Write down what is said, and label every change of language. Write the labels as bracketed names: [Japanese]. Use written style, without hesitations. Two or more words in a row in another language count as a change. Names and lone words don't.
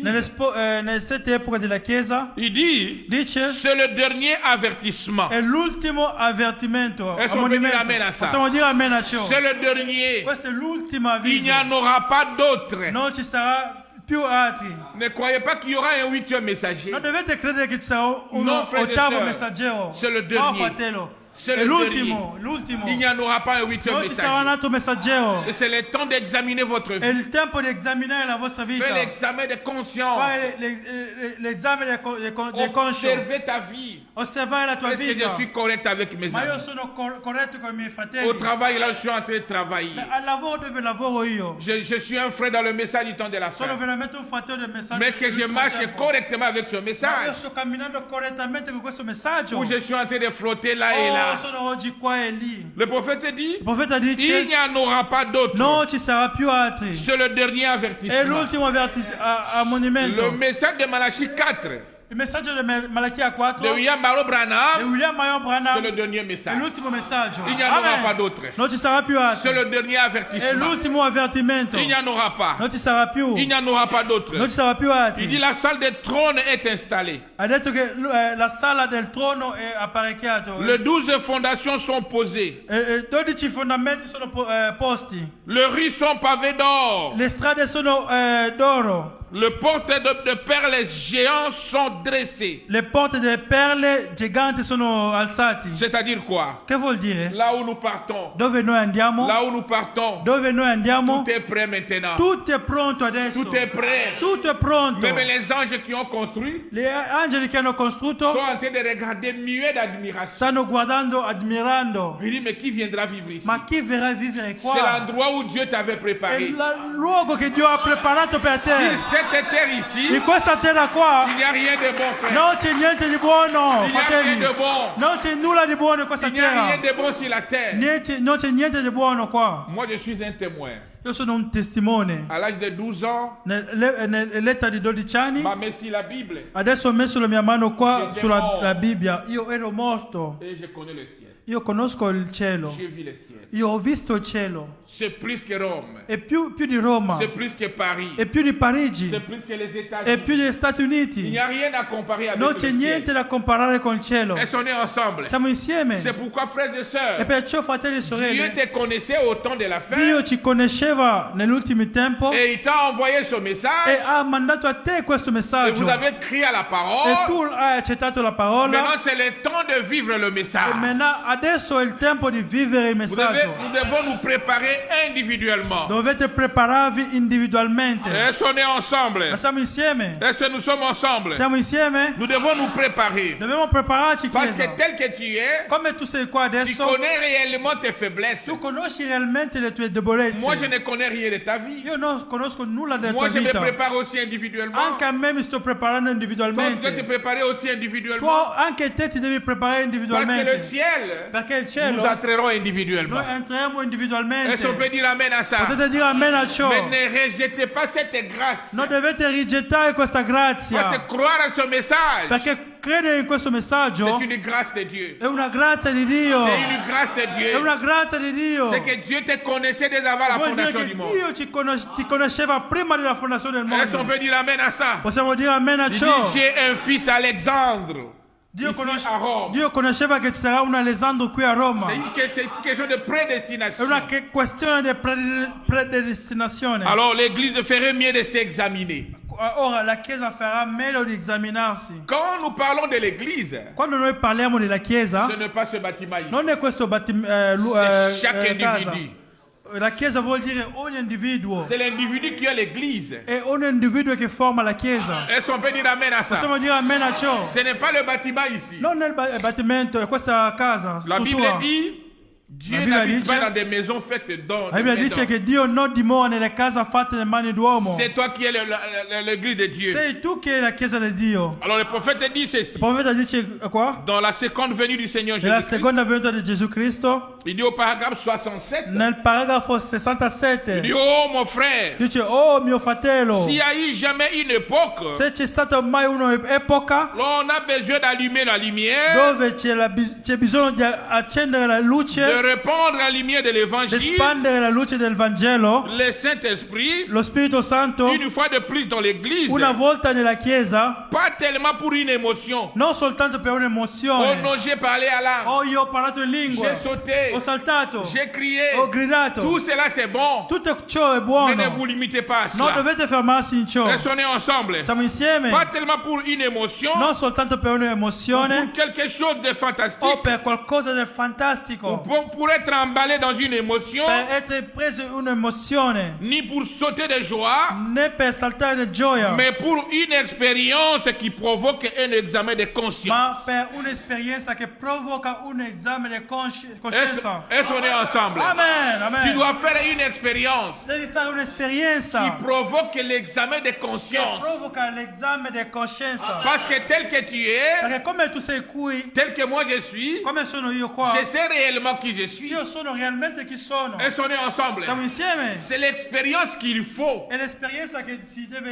[Italian] nel 7 epoca della Chiesa, [French] il dit, [Italian] dice, [French] c'est le dernier avertissement. [Italian] è l'ultimo avvertimento. [French] Est-ce qu'on peut dire amen à ça? [Italian] Possiamo dire amen a ciò. [French] C'est le dernier. [Italian] Questo è l'ultimo [French] Il n'y [Italian] avviso. [French] en aura pas d'autre. [Italian] Non ci sarà più altri. [French] Ne croyez pas qu'il y aura un 8e messager. [Italian] Non dovete credere che ci sarà un No, [French] frère et [Italian] ottavo [French] sœur. [Italian] messaggero. [French] C'est le [Italian] No, [French] dernier. [Italian] fratello. [French] C'est [Italian] È [French] le [Italian] l'ultimo, [French] dernier. [Italian] l'ultimo. [French] Il n'y en aura pas un 8e [Italian] Non ci sarà un [French] messager. [Italian] altro messaggero. [French] Et c'est le temps d'examiner votre [Italian] È [French] vie. [Italian] il tempo di esaminare la vostra vita. [French] Fais l'examen de conscience. [Italian] Fare l'esame del conscio. [French] Observez ta vie. [Italian] Osservare la tua [French] Est-ce que [Italian] vita. [French] je suis correct avec mes [Italian] Ma io [French] amis? [Italian] sono corretto con i miei fratelli. [French] Au travail, là, je suis en train de travailler. [Italian] Al lavoro dove lavoro io. [French] Je suis un frère dans le message du temps de la [Italian] Sono [French] fin. [Italian] veramente un fratello del messaggio. [French] Mais est-ce que je marche correctement avec ce [Italian] Ma io [French] message? [Italian] sto camminando correttamente con questo messaggio. [French] Ou je suis en train de flotter là et là? [Italian] Sono oggi qua e lì. [French] Le prophète dit, [Italian] Il profeta [French] il [Italian] dice, [French] n'y en aura pas d'autre. [Italian] non ci sarà più altri. [French] C'est le dernier [Italian] È [French] avertissement. [Italian] l'ultimo ammonimento. [French] Le message de Malachie 4 [Italian] Il messaggio di Malachia 4 [French] de William Barrow [Italian] di Branham, William Marion [French] c'est [Italian] Branham [French] le dernier [Italian] è [French] message. [Italian] l'ultimo messaggio. [French] Il n'y en aura [Italian] Amen. [French] pas d'autre. [Italian] Non ci sarà più [French] C'est [Italian] altri. [French] le dernier [Italian] È [French] avertissement. [Italian] l'ultimo avvertimento. [French] Il n'y en aura pas. [Italian] Non ci sarà più. [French] Il n'y en aura pas d'autre. [Italian] Non ci sarà più altri. [French] Il dit la salle des trônes est installée. [Italian] Ha detto che la sala del trono è apparecchiato. [French] Les 12 fondations sont posées. [Italian] 12 fondamenti sono posti. [French] Les rues sont pavées d'or. [Italian] Le strade sono d'oro. [French] Les portes de perles géants sont dressées. [Italian] Le porte delle perle giganti sono alzati. [French] C'est-à-dire quoi? [Italian] Che vuol dire? [French] Là où nous partons. [Italian] Dove noi andiamo? [French] Là où nous partons. [Italian] Dove noi andiamo? [French] Tout est prêt maintenant. [Italian] Tutto è pronto adesso. [French] Tout est prêt. [Italian] Tutto è pronto. [French] Même les anges qui ont construit [Italian] Gli angeli che hanno costruito [French] sont en train de regarder muets d'admiration. [Italian] stanno guardando, ammirando. [French] Il dit, mais qui viendra vivre ici? [Italian] Ma chi verrà a vivere [French] C'est [Italian] qua? [French] l'endroit où Dieu t'avait [Italian] È [French] préparé. [Italian] il luogo che Dio ha preparato per te. [French] Cette terre ici, [Italian] In questa terra qua [French] il n'y a rien de bon, frère. [Italian] non c'è niente di buono, [French] Il n'y a [Italian] fratelli. [French] rien de bon. [Italian] Non c'è nulla di buono in questa [French] Il n'y a [Italian] terra. [French] rien de bon sur la terre. [Italian] Non c'è niente di buono qua. [French] Moi, je suis un témoin. [Italian] Io sono un testimone. [French] À l'âge de 12 ans, [Italian] Nell'età di 12 anni, [French] m'a mis sur la Bible [Italian] adesso ho messo la mia mano qua [French] J'étais [Italian] sulla [French] mort. [Italian] la Bibbia. Io ero morto. [French] et je connais le ciel. [Italian] Io conosco il cielo. [French] J'ai vu le ciel. [Italian] Io ho visto il cielo. [French] C'est plus que Rome. [Italian] E più di Roma. [French] C'est plus que Paris. [Italian] E più di Parigi. [French] C'est plus que les [Italian] E [French] États-Unis. [Italian] più degli Stati [French] Il [Italian] Uniti. [French] n'y a rien à comparer avec [Italian] Non [French] le [Italian] c'è [French] ciel. [Italian] niente da comparare con il cielo. [French] Elles sont nées ensemble. [Italian] Siamo insieme. [French] C'est pourquoi, frères et [Italian] E [French] sœurs, [Italian] perciò, fratelli e [French] Dieu [Italian] sorelle, [French] te connaissait au temps de la fin [Italian] Dio ci conosceva nell'ultimo tempo [French] et il t'a envoyé ce message [Italian] e ha mandato a te questo [French] et [Italian] messaggio. [French] vous avez crié à la [Italian] E [French] parole. [Italian] tu hai accettato la parola. [French] Maintenant, c'est le temps de vivre le [Italian] E [French] message. [Italian] adesso è il tempo di vivere il [French] Nous [Italian] messaggio. [French] devons nous préparer individuellement. [Italian] Dovete prepararvi individualmente. [French] Elles sont nées ensemble. [Italian] Ma siamo insieme. [French] Est-ce que nous sommes ensemble? [Italian] Siamo insieme. [French] Nous devons nous préparer. [Italian] Dobbiamo prepararci, [French] Parce [Italian] Chiesa. [French] que tel que tu es, [Italian] Come tu sei qua [French] tu [Italian] adesso, [French] connais réellement tes faiblesses. [Italian] tu conosci realmente le tue debolezze. [French] Moi, je ne connais rien de ta vie. [Italian] Io non conosco nulla della [French] Moi, [Italian] tua [French] je me [Italian] vita. [French] prépare aussi individuellement. [Italian] Anche a me mi sto preparando [French] Toi, tu dois te [Italian] individualmente. [French] préparer aussi individuellement. [Italian] Tu, anche te ti devi preparare [French] Parce que le [Italian] individualmente. [French] ciel, [Italian] Perché il [French] nous [Italian] cielo, [French] entrerons individuellement. [Italian] noi entriamo individualmente. [French] Est-ce qu'on peut dire amen à ça? [Italian] Potete dire amen a ciò. [French] Mais ne rejetez pas cette grâce. [Italian] Non dovete rigettare questa grazia. [French] Parce que croire à ce message, [Italian] Perché credere in questo messaggio [French] c'est une grâce de Dieu. [Italian] è una grazia di Dio. [French] C'est une grâce de [Italian] È [French] Dieu. [Italian] una grazia di Dio. [French] C'est que Dieu te connaissait dès avant la [Italian] Vuol dire [French] fondation [Italian] che [French] du monde. [Italian] Dio ti conosceva prima della fondazione del [French] Est-ce qu'on [Italian] mondo. [French] peut dire amen à ça? [Italian] Possiamo dire amen a [French] Il dit, [Italian] ciò. [French] j'ai un fils Alexandre. [Italian] Dio, [French] Ici a Rome. [Italian] Dio conosceva che ci sarà un Alessandro qui a Roma. [French] C'est une question de [Italian] È [French] prédestination. [Italian] una questione di predestinazione. [French] Alors l'église ferait mieux de s'examiner. [Italian] Ora la Chiesa farà meglio di esaminarsi. [French] Quand nous parlons de l'église, [Italian] Quando noi parliamo della Chiesa, [French] ce n'est pas ce bâtiment ici. [Italian] non è questo [French] C'est chaque [Italian] casa. [French] individu. [Italian] La Chiesa vuol dire ogni individuo. [French] C'est l'individu qui a l'église. [Italian] È ogni individuo che forma la Chiesa. [French] Est-ce qu'on peut dire amen à ça? [Italian] Possiamo dire amen a ciò. [French] Ce n'est pas le bâtiment ici. [Italian] Non nel battimento, è questa casa. [French] La Bible [Italian] struttura. [French] dit, Dieu La Bible n'habite [Italian] dice- [French] pas dans des maisons faites d'or. [Italian] La Bibbia dice che Dio non dimora nelle case fatte da mani d'uomo. [French] C'est toi qui es l'église de Dieu. [Italian] Sei tu che è la Chiesa di Dio. [French] Alors le prophète dit ceci. [Italian] Il profeta dice qua, [French] Dans la seconde venue du Seigneur [Italian] nella Jésus-Christ, seconda venuta di Gesù Cristo, [French] Il dit au paragraphe 67. [Italian] nel paragrafo 67 [French] Il dit, oh mon frère, [Italian] dice: oh mio fratello, [French] s'il y a eu jamais une époque, [Italian] se c'è stata mai un'epoca [French] là on a besoin d'allumer la lumière, [Italian] dove c'è bisogno di accendere la [French] de [Italian] luce, [French] répandre la lumière de [Italian] di [French] l'évangile, [Italian] espandere la luce del Vangelo, [French] le Saint-Esprit, [Italian] lo Spirito Santo, [French] une fois de plus dans l'église, [Italian] una volta nella Chiesa, [French] pas tellement pour une émotion. [Italian] non soltanto per [French] Oh [Italian] un'emozione. [French] non, j'ai parlé à l'âme, [Italian] Oh, io ho parlato in lingua, [French] j'ai sauté, [Italian] ho saltato, [French] j'ai crié, [Italian] ho gridato. [French] tout cela c'est bon, [Italian] Tutto ciò è [French] mais [Italian] buono. [French] ne vous limitez pas à [Italian] Non [French] cela. [Italian] dovete fermarsi in ciò. [French] Restons ensemble, [Italian] Siamo insieme, [French] pas tellement pour une émotion, [Italian] non soltanto per [French] pour [Italian] un'emozione [French] quelque chose de fantastique, [Italian] o per qualcosa del fantastico, [French] pour être emballé dans une émotion, [Italian] per essere preso un'emozione, [French] ni pour sauter de joie, [Italian] né per saltare di gioia, [French] mais pour une expérience qui provoque un examen de conscience. [Italian] ma per un'esperienza che provoca un esame di coscienza. [French] Est-ce qu'on est ensemble? [Italian] Amen, [French] Tu [Italian] amen. [French] dois faire une expérience [Italian] Devi fare [French] qui [Italian] un'esperienza [French] provoque l'examen de [Italian] che [French] conscience. [Italian] provoca l'esame di coscienza. [French] Parce que tel que tu es, [Italian] Perché come tu sei qui, [French] tel que moi je suis, [Italian] come sono io qua, [French] je sais réellement qui je suis. [Italian] io sono realmente chi sono. [French] Est-ce qu'on est ensemble? [Italian] Siamo insieme. [French] C'est l'expérience qu'il faut [Italian] È l'esperienza che ci deve